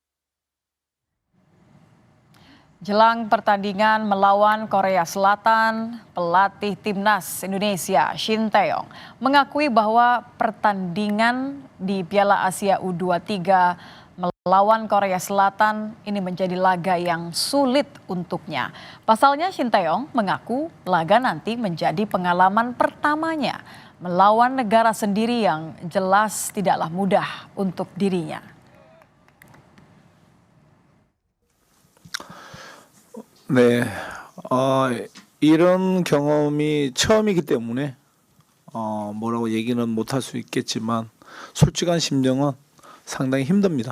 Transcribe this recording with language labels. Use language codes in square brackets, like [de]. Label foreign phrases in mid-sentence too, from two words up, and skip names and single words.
[id] Jelang pertandingan melawan Korea Selatan, pelatih timnas Indonesia Shin Tae-yong mengakui bahwa pertandingan di Piala Asia U23 melawan Korea Selatan ini menjadi laga yang sulit untuknya. Pasalnya Shin Tae-yong mengaku laga nanti menjadi pengalaman pertamanya melawan negara sendiri yang jelas tidaklah mudah untuk dirinya. [ko] 네, 이런 경험이 처음이기 때문에 뭐라고 얘기는 못할 수 있겠지만 솔직한 심정은 상당히 힘듭니다.